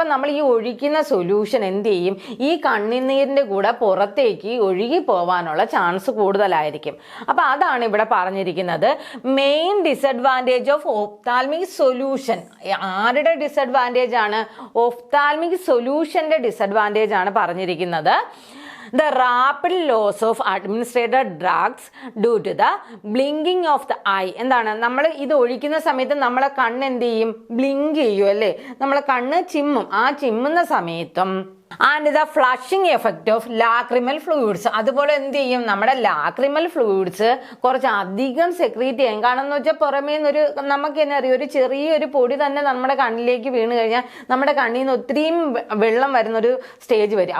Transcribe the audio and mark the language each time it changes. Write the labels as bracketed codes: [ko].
[ml] അപ്പം നമ്മൾ ഈ ഒഴിക്കുന്ന സൊല്യൂഷൻ എന്ത് ചെയ്യും, ഈ കണ്ണിനീരിൻ്റെ കൂടെ പുറത്തേക്ക് ഒഴുകി പോവാനുള്ള ചാൻസ് കൂടുതലായിരിക്കും. അപ്പം അതാണ് ഇവിടെ പറഞ്ഞിരിക്കുന്നത്. Main disadvantage of ophthalmic solution. ആരുടെ ഡിസഡ്വാൻറ്റേജ് ആണ്? ഒഫ്താൽമിക് സൊല്യൂഷന്റെ ഡിസഡ്വാൻറ്റേജ് ആണ് പറഞ്ഞിരിക്കുന്നത്. [en] The rapid loss of administered drugs due to the blinking of the eye. [ml] എന്താണ് നമ്മൾ ഇത് ഒഴിക്കുന്ന സമയത്ത് നമ്മളെ കണ്ണ് എന്ത് ചെയ്യും, ബ്ലിങ്ക് ചെയ്യും അല്ലേ, നമ്മളെ കണ്ണ് ചിമ്മും. ആ ചിമ്മുന്ന സമയത്തും [en] And the flushing effect of lacrimal fluids. [ml] അതുപോലെ എന്ത് ചെയ്യും, നമ്മുടെ ലാക്രിമൽ ഫ്ലൂയിഡ്സ് കുറച്ച് അധികം സെക്രീറ്റ് ചെയ്യും. കാരണം എന്ന് വെച്ചാൽ പുറമേ നിന്നൊരു നമുക്ക് തന്നെ അറിയാം, ഒരു ചെറിയൊരു പൊടി തന്നെ നമ്മുടെ കണ്ണിലേക്ക് വീണ് കഴിഞ്ഞാൽ നമ്മുടെ കണ്ണിൽ നിന്ന് ഒത്തിരിയും വെള്ളം വരുന്നൊരു സ്റ്റേജ് വരും.